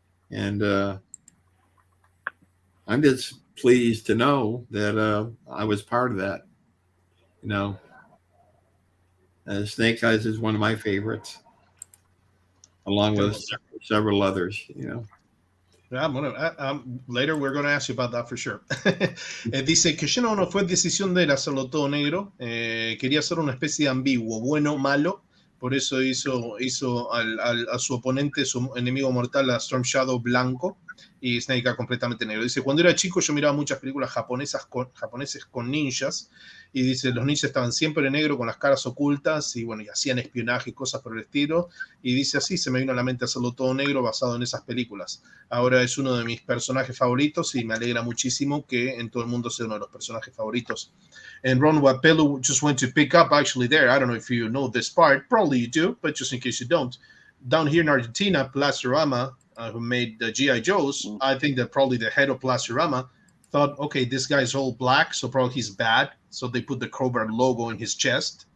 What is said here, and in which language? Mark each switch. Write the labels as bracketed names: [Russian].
[English] And I'm just pleased to know that I was part of that. Snake Eyes is one of my favorites, along with several others, Bueno, later we're going to ask you about that for sure. [Spanish] Dice que no fue decisión de él hacerlo todo negro. Quería hacer una especie de ambiguo, bueno, malo. Por eso hizo a su oponente, su enemigo mortal, a Storm Shadow, blanco, y Snake Eye completamente negro. Dice, cuando era chico yo miraba muchas películas japoneses con ninjas, y dice, los ninjas estaban siempre en negro con las caras ocultas, y bueno, y hacían espionaje y cosas por el estilo, y dice así, se me vino a la mente hacerlo todo negro basado en esas películas. Ahora es uno de mis personajes favoritos, y me alegra muchísimo que en todo el mundo sea uno de los personajes favoritos. [English] And Ron, what Pelu just went to pick up actually there, I don't know if you know this part, probably you do, but just in case you don't, down here in Argentina, Plasterama, who made the G.I. Joes, I think that probably the head of Plasterama thought, okay, this guy's all black, so probably he's bad, so they put the Cobra logo in his chest.